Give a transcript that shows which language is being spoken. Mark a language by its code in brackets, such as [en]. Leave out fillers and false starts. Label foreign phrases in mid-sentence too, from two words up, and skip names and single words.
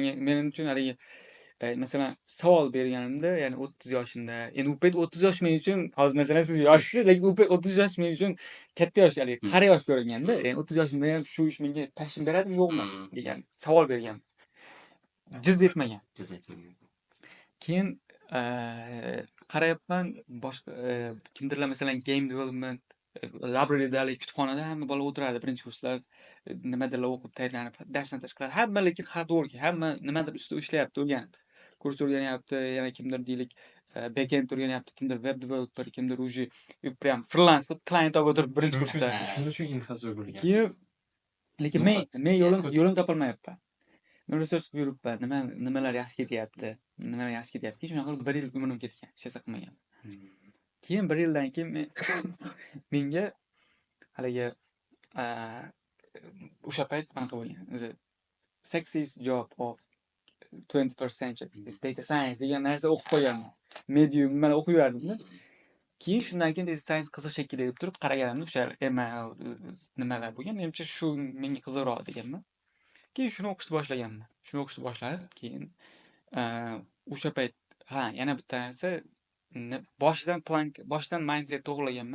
[uz] Men uchun haligi masalan savol berganimda, ya'ni 30 yoshimda, endi u payt 30 yosh men uchun, hozir masalan siz yoshsiz, lekin u payt 30 yosh men uchun katta yosh, haligi qari yosh ko'ringanda, ya'ni 30 yoshimda ham shu ish menga passion beradimi, yo'qmi degan savol bergan. Jiz etmagan. Keyin qarayapman, boshqa kimdirlar masalan [en] game development libraryda, [uz] kutubxonada hamma bola o'tiradi, birinchi kurslar nimadirlar o'qib tayyorlanib, darsdan tashqari hamma lekin hardwork, hamma nimadir ustida ishlayapti, o'rganib. Kurs o'rganyapti, yana kimdir deylik backend o'rganyapti, kimdir [en] web developer, [uz] kimdir [ru] уже прям [uz] freelance qilib client olib o'tirib birinchi kursda. Shuning uchun infrastruktura bo'lgan. Keyin lekin men yo'lim topolmayapman. Men research qilib yuribman, nimalar yaxshi ketyapti. Keyin shunaqa qilib 1 yil umrim ketgan, hech narsa qilmagan. Keyin 1 yildan keyin menga haligi o'sha payt qanaqa bo'lgan, o'zi [en] sexiest job of 21st century is data science [uz] degan narsa o'qib qo'yganman. Medium mana o'qib yurardim-da. Keyin shundan keyin [en] data science [uz] qiziq shekilli deb turib qaraganimda o'sha ML nimalar bo'lgan. Menimcha shu menga qiziqroq deganman. Keyin shuni o'qishni boshlaganman. Keyin o'sha payt yana bitta narsa boshidan mindset to'g'rilaganman.